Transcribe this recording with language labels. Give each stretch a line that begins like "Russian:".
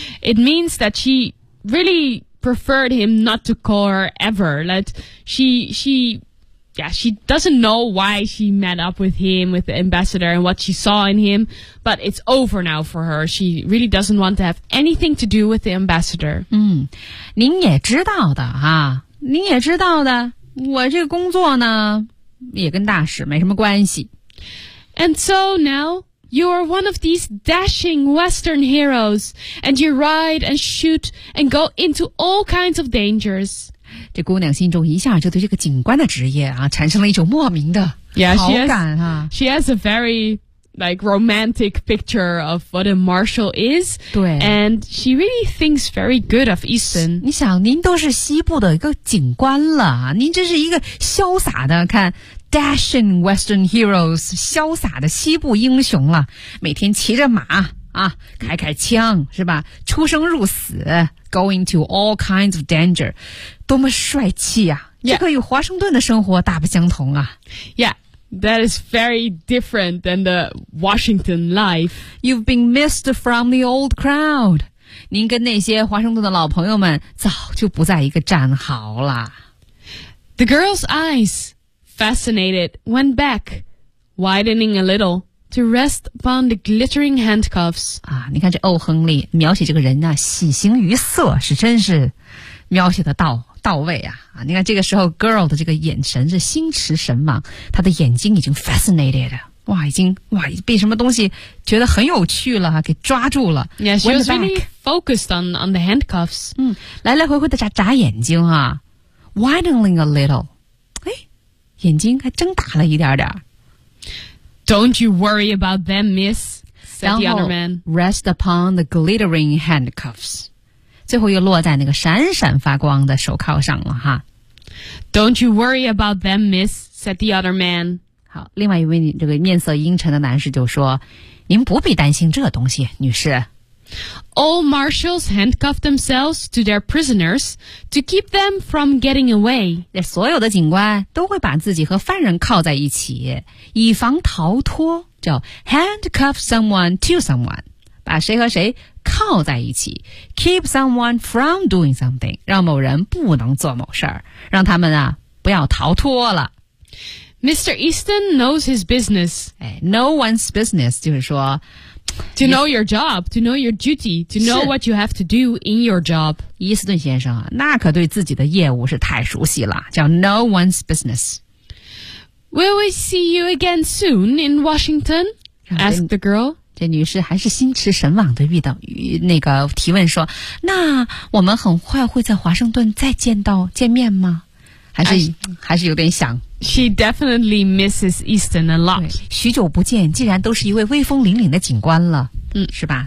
English: It means that she really... preferred him not to call her ever like she doesn't know why she met up with him with the ambassador and what she saw in him but it's over now for her she really doesn't want to have anything to do with the ambassador
Chinese: 嗯您也知道的哈您也知道的我这个工作呢也跟大使没什么关系
English: and so nowYou are one of these dashing Western heroes, and you ride and shoot and go into all kinds of dangers.
Chinese: 这姑娘心中一下就对这个警官的职业啊，产生了一种莫名的好感啊。
English: She has a very, like, romantic picture of what a marshal is.
Chinese: 对。
English: And she really thinks very good of Easton.
Chinese: 你想，您都是西部的一个警官了，您真是一个潇洒的，看
English: Dashing Western heroes,
Chinese: 潇洒的西部英雄了，每天骑着马啊，开开枪是吧？出生入死 ，
English: going to all kinds of danger,
Chinese: 多么帅气啊！
English: Yeah.
Chinese: 这个与华盛顿的生活大不相同啊。
English: Yeah, that is very different than the Washington life. You've been missed from the old crowd.
Chinese: 您跟那些华盛顿的老朋友们早就不在一个战壕了。
English: The girl's eyes. Fascinated, went back, widening a little to rest upon the glittering handcuffs.
Chinese: 啊，你看这欧亨利描写这个人呢、啊，喜形于色，是真是描写的到位啊！啊，你看这个时候 girl 的这个眼神是心驰神往，她的眼睛已经 fascinated， 哇，已经哇被什么东西觉得很有趣了，给抓住了。
English: Yeah, she was really focused on the handcuffs.
Chinese: 嗯，来来回回的眨眼睛啊 ，
English: widening a little.
Chinese: 眼睛还睁大了一点点。
English: Don't you worry about them, miss, said the other man. Rest upon the glittering handcuffs.
Chinese: 最后又落在那个闪闪发光的手铐上了哈。
English: Don't you worry about them, miss, said the other man.
Chinese: 好，另外一位这个面色阴沉的男士就说，您不必担心这东西，女士。
English: All marshals handcuffed themselves to their prisoners to keep them from getting away.
Chinese: 所有的警官都会把自己和犯人铐在一起，以防逃脱，叫
English: handcuff someone to someone，
Chinese: 把谁和谁靠在一起，
English: keep someone from doing something，
Chinese: 让某人不能做某事，让他们啊不要逃脱了。
English: Mr. Easton knows his business. No one's business
Chinese: 就是说
English: to know your job, to know your duty, to know what you have to do in your job.
Chinese: 伊斯顿先生啊，那可对自己的业务是太熟悉了，叫
English: no one's business. Will we see you again soon in Washington? Asked the girl.
Chinese: 这女士还是心驰神往的提问说，那我们很快会在华盛顿再见面吗？还是有点想。
English: She definitely misses Easton a lot.
Chinese: 许久不见，竟然都是一位威风凛凛的警官了，是吧？